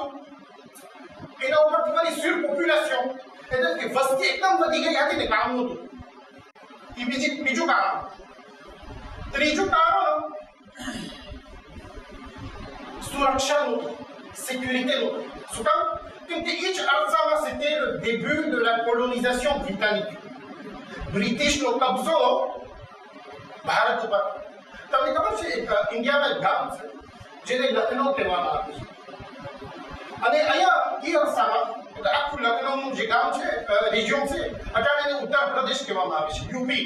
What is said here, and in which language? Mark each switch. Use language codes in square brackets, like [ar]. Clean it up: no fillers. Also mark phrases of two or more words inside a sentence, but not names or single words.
[gu] એના ઉપર તમારી સુર પોપ્યુલેશન, એટલે કે વસ્તી એકદમ વધી ગઈ હતી ને કામ નહોતું. એ બીજું કારણ. ત્રીજું કારણ સુરક્ષા નહોતું, સિક્યુરિટી નહોતું. શું કામ? કેમ કે એ જ અરસામાં [fr] c'était le début de la colonisation britannique. [gu] બ્રિટિશનો કબજો ભારત ઉપર. તમને ખબર છે ઇન્ડિયામાં એક ગામ છે જેને લખનઉ કહેવામાં આવે છે. અને અહીંયા એ અરસામાં આખું લખનઉનું જે ગામ છે, રિજિયન છે, અત્યારે એને ઉત્તર પ્રદેશ કહેવામાં આવે છે, યુપી.